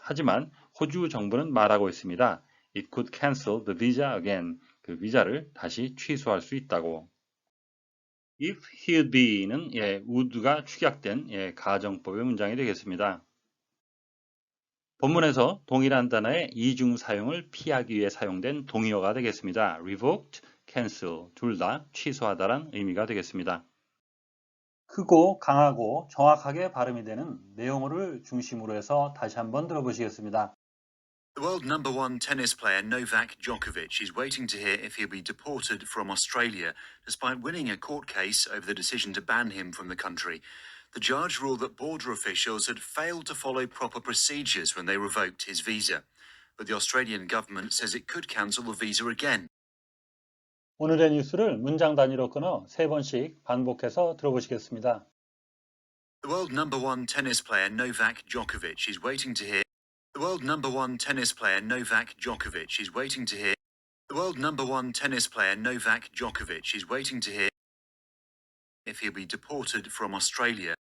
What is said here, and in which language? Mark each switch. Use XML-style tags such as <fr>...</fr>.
<ko>하지만 호주 정부는 말하고 있습니다.</ko> <en>It could cancel the visa again.</en> <ko>그 비자를 다시 취소할 수 있다고.</ko> <en>If he'd be</en> <ko>는 would가 축약된 가정법의 문장이 되겠습니다. 본문에서 동일한 단어의 이중 사용을 피하기 위해 사용된 동의어가 되겠습니다. revoked, cancel 둘 다 취소하다란 의미가 되겠습니다. 크고 강하고 정확하게 발음이 되는 내용어를 중심으로 해서 다시 한번 들어보시겠습니다.</ko> <en>The world number one tennis player Novak Djokovic is waiting to hear if he'll be deported from Australia despite winning a court case over the decision to ban him from the country. The judge ruled that border officials had failed to follow proper procedures when they revoked his visa. But the Australian government says it could cancel the visa again.</en> <ko>오늘의 뉴스를 문장 단위로 끊어 3번씩 반복해서 들어보시겠습니다.</ko> <en>The world number one tennis player Novak Djokovic is waiting to hear The world number one tennis player Novak Djokovic is waiting to hear The world number one tennis player Novak Djokovic is waiting to hear if he'll be deported from Australia.</en>